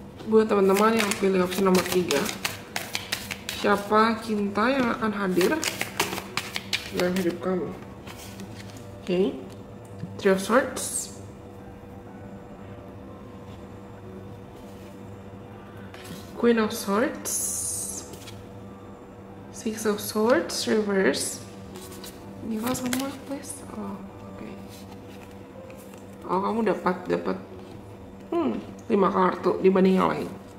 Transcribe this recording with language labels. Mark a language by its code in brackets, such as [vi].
[id] Buat teman-teman yang pilih opsi nomor 3, siapa cinta yang akan hadir dalam hidup kamu? [en] Oke, Three of Swords, Queen of Swords, Six of Swords, Reverse. Give us one more please. Oh, oke. [id] Oh, kamu dapat 5 kartu dibanding yang lain.